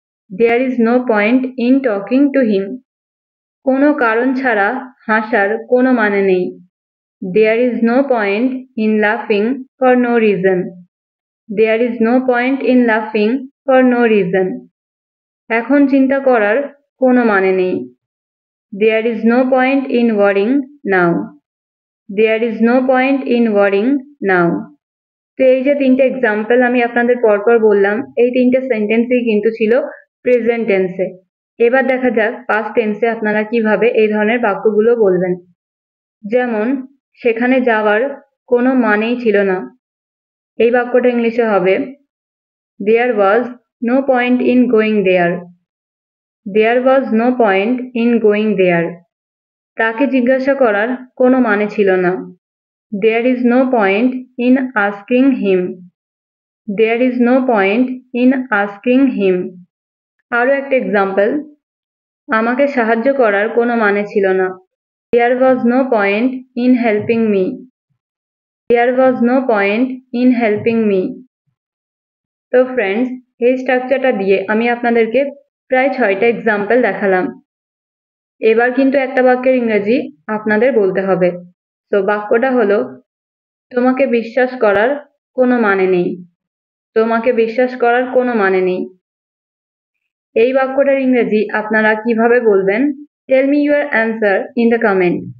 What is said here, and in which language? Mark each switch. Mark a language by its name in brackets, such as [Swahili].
[English] There is no point in talking to him. [Bangla] কোনো কারণ ছাড়া হাসার কোনো মানে নেই। [English] There is no point in লাফিং for no reason. There is no point in লাফিং for no reason. [Bangla] এখন চিন্তা করার কোনো মানে নেই। [English] There is no point in worrying now. There is no point in worrying now. [Bangla] তো এই যে তিনটে এক্সাম্পল আমি আপনাদের পরপর বললাম এই তিনটে সেন্টেন্সই কিন্তু ছিল প্রেজেন্ট টেন্সে। এবার দেখা যাক পাস্ট টেন্সে আপনারা কিভাবে এই ধরনের বাক্যগুলো বলবেন। যেমন সেখানে যাওয়ার কোনো মানেই ছিল না। এই বাক্যটা ইংলিশে হবে [English] There was no point in going there. There was no point in going there. [Bangla] তাকে জিজ্ঞাসা করার কোনো মানে ছিল না। [English] There is no point in asking him. There is no point in asking him. [Bangla] আরো একটা এক্সাম্পল, আমাকে সাহায্য করার কোনো মানে ছিল না। [English] There was no point in helping me. There was no point in helping me. [Bangla] তো ফ্রেন্ডস, এই স্ট্রাকচারটা দিয়ে আমি আপনাদেরকে প্রায় 6টা এক্সাম্পল দেখালাম। এবার কিন্তু একটা বাক্যের ইংরেজি আপনাদের বলতে হবে। তো বাক্যটা হলো তোমাকে বিশ্বাস করার কোনো মানে নেই। তোমাকে বিশ্বাস করার কোনো মানে নেই। এই বাক্যটার ইংরেজি আপনারা কিভাবে বলবেন [English] Tell me your answer in the comment.